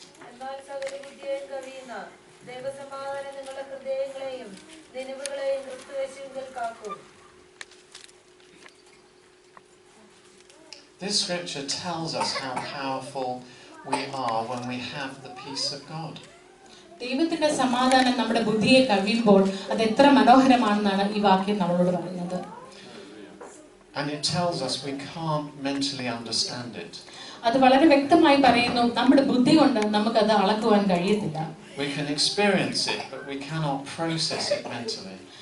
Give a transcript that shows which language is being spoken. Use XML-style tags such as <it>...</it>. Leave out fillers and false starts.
<ml>എന്നാൽ സകല ബുദ്ധിയെയും കവിയുന്ന ദൈവസമാധാനം നിങ്ങളുടെ ഹൃദയങ്ങളെയും നിലവുകളെയും ക്രിസ്തുയേശുവിൽ കാക്കും.</ml> <en>This scripture tells us how powerful we are when we have the peace of God.</en> <ml>ദൈവത്തിന്റെ സമാധാനം നമ്മുടെ ബുദ്ധിയെ കവിയുമ്പോൾ അത് എത്ര മനോഹരമാണെന്നാണ് ഈ വാക്യം നമ്മളോട് പറയുന്നത്.</ml> <en>And it tells us we can't mentally understand it.</en> <ml>അത് വളരെ വ്യക്തമായി പറയുന്നു, നമ്മുടെ ബുദ്ധി കൊണ്ട് നമുക്കത് അളക്കുവാൻ കഴിയത്തില്ല.</ml> <en>We can experience it, but we cannot process it mentally.</en>